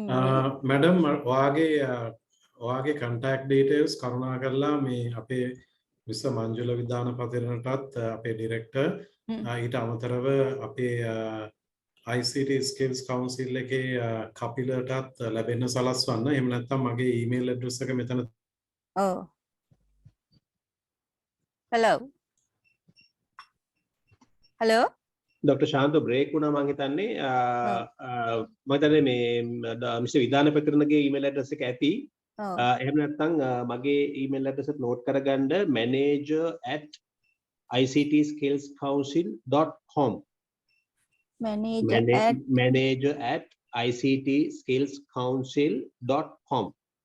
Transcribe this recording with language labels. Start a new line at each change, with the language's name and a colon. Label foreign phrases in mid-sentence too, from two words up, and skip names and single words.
Sinhala: මැඩම් ඔයාගේ
English: contact details
Sinhala: කරුණාකරලා මේ අපේ මිස්ටර් මංජුල විදානපතිරණටත් අපේ ඩිරෙක්ටර් ඊට අමතරව අපේ ICT Skills Council එකේ කපිලටත් ලැබෙන්න සලස්වන්න. එහෙම නැත්නම් මගේ
English: email address
Sinhala: එක මෙතන. ඔව්. hello Dr. Shanta break වුණා මං හිතන්නේ මම හිතන්නේ මේ මිස්ටර් විදානපතිරණගේ
English: email address
Sinhala: එක ඇති. එහෙම නැත්නම් මගේ
English: email address
Sinhala: එක note කරගන්න manager@ ictskillscouncil.com.
English: Manager at Manager at ictskillscouncil.com.